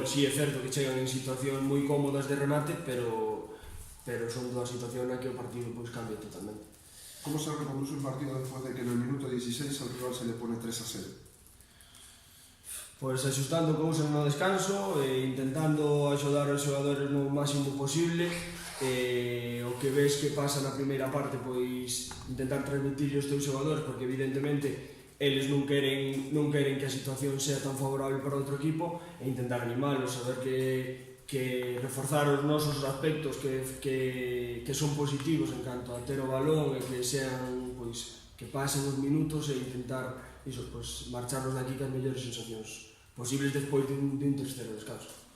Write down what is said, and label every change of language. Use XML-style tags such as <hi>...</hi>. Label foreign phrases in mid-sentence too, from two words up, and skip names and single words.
<gl>Si é certo que chegan en situacións moi cómodas de remate, pero son dúas situacións na que o partido pues cambia totalmente.</gl> <es>¿Cómo se reconduce un partido después de que en el minuto 16 al rival se le pone 3-0?</es> <gl>Pois axustando cousas no descanso e intentando axudar os xogadores no máximo posible, o que ves que pasa na primeira parte pois intentar transmitir aos teus xogadores, porque evidentemente eles non queren que a situación sea tan favorable para outro equipo, e intentar animalos, saber que reforzar os nosos aspectos que son positivos en canto a ter o balón, e que sean pois que pasen os minutos, e intentar iso, pois marcharnos daqui cas mellores sensacións posibles despois dun terceiro descanso.</gl>